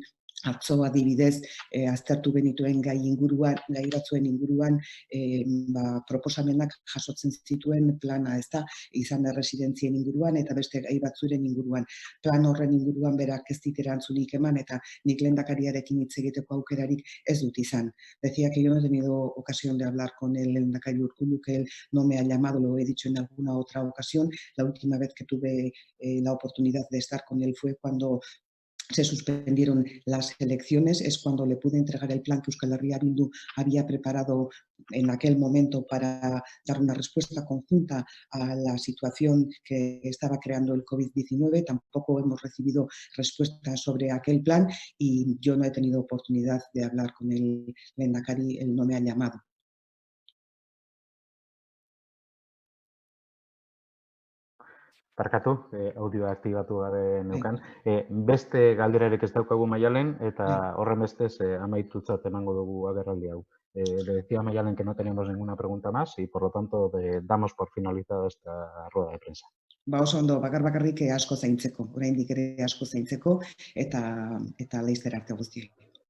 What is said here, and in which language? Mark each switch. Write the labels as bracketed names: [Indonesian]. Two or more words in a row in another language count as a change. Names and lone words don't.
[Basque] Atzo adibidez, aztertu genituen gai batzuen inguruan, proposamenak jasotzen zituen plana, ezta, izan da residentzien inguruan eta beste gai batzuren inguruan. Plan horren inguruan berak ez dit erantzunik eman eta nik lehendakariarekin hitz egiteko aukerarik ez dut izan. [Spanish] Decía que yo no he tenido ocasión de hablar con el lehendakari Urkullu, que él no me ha llamado, lo he dicho en alguna otra ocasión. La última vez que tuve la oportunidad de estar con él fue cuando se suspendieron las elecciones, es cuando le pude entregar el plan que Euskal Herria Bildu había preparado en aquel momento para dar una respuesta conjunta a la situación que estaba creando el COVID-19. Tampoco hemos recibido respuesta sobre aquel plan y yo no he tenido oportunidad de hablar con el lehendakari, él no me ha llamado. [Basque] Barkatu, audioa aktibatu gabe neukan. Beste galderarik ez daukagu Maialen, eta horren bestez amaitutzat emango dugu agerraldi hau. [Spanish] Le decía a Maialen que no tenemos ninguna pregunta más y por lo tanto damos por finalizada esta rueda de prensa. [Basque] Oso ondo, bakarrik asko zaintzeko, oraindik ere asko zaintzeko eta laizter arte guztioi.